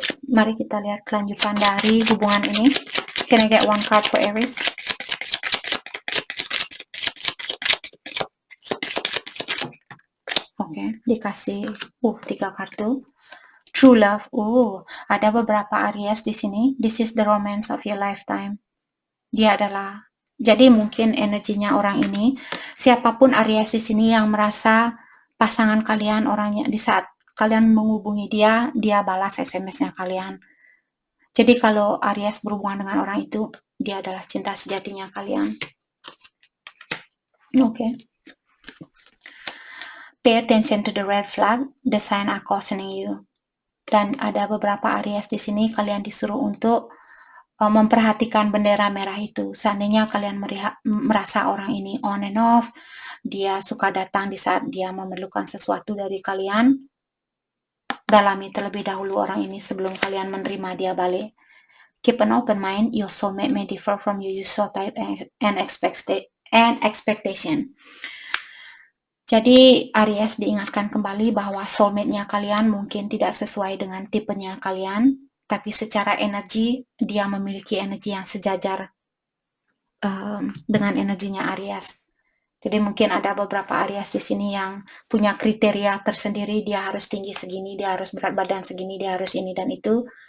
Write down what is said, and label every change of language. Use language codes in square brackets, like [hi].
[id] Mari kita lihat kelanjutan dari hubungan ini. [en] Can I get one card for Aries? [id] Oke, dikasih 3 kartu. [en] True love. [id] Ada beberapa Aries di sini. [en] This is the romance of your lifetime. [id] Dia adalah, jadi mungkin energinya orang ini, siapapun Aries di sini yang merasa pasangan kalian orangnya, di saat kalian menghubungi dia balas SMS-nya kalian. Jadi kalau Aries berhubungan dengan orang itu, dia adalah cinta sejatinya kalian. Oke. [en] Pay attention to the red flag, the sign are cautioning you. [id] Dan ada beberapa Aries di sini kalian disuruh untuk memperhatikan bendera merah itu. Seandainya kalian merasa orang ini [en] on and off, [id] dia suka datang di saat dia memerlukan sesuatu dari kalian, dalami terlebih dahulu orang ini sebelum kalian menerima dia balik. [en] Keep an open mind, your soulmate may differ from your usual type and expectation. [id] Jadi Aries diingatkan kembali bahwa soulmate-nya kalian mungkin tidak sesuai dengan tipenya kalian, tapi secara energi dia memiliki energi yang sejajar dengan energinya Aries. Jadi mungkin ada beberapa Aries di sini yang punya kriteria tersendiri, dia harus tinggi segini, dia harus berat badan segini, dia harus ini dan itu.